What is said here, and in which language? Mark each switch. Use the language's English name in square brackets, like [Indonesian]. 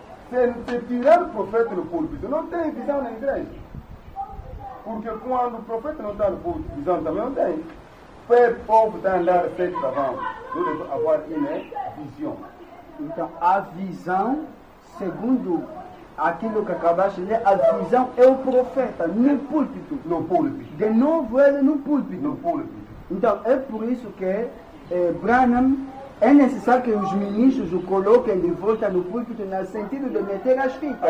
[French] C'est [Portuguese] tirar [French] le prophète [Portuguese] no púlpito. Não tem visão na igreja. Porque quando o profeta não está no púlpito, visão também não tem. O povo está andando sem trabalho. [French] Nous devons avoir une vision. [Portuguese] Então, a visão, segundo aquilo que acabaste de ler, a visão é o profeta, no púlpito. No púlpito. De novo, ele no púlpito. No púlpito. Então, é por isso que Branham, é necessário que os ministros o coloquem de volta no púlpito, no sentido de meter as fitas.